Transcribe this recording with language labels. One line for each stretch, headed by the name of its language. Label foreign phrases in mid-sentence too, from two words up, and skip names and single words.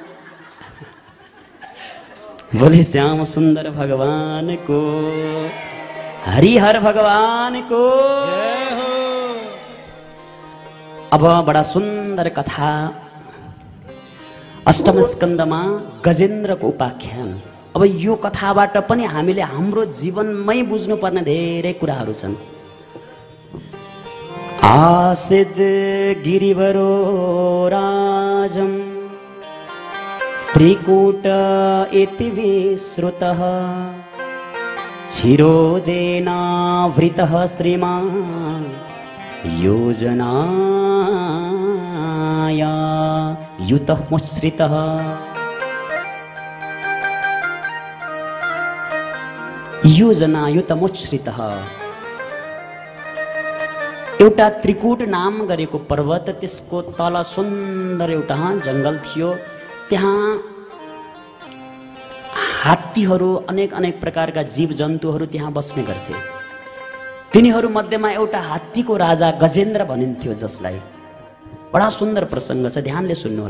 Nepali: बोले श्याम सुन्दर भगवानको, हरिहर भगवानको जय हो। अब बडा सुन्दर कथा अष्टम स्कन्दमा गजेन्द्रको उपाख्यान। अब यो कथाबाट पनि हामीले हाम्रो जीवनमै बुझ्नुपर्ने धेरै कुराहरू छन्।
Sanskrit: आसिद गिरिवरो राजं स्त्रीकूट इति विश्रुतः शिरोदेनावृतः श्रीमान् योजनाया युतः मुच्छ्रितः।
Nepali: योजनायुतमुच्छ्रितः एउटा त्रिकुट नाम गरेको पर्वत, त्यसको तल सुन्दर एउटा जङ्गल थियो। त्यहाँ हात्तीहरू, अनेक अनेक प्रकारका जीव जन्तुहरू त्यहाँ बस्ने गर्थे। तिनीहरू मध्येमा एउटा हात्तीको राजा गजेन्द्र भनिन्थ्यो, जसलाई बडा सुन्दर प्रसङ्ग छ, ध्यानले सुन्नुहोला।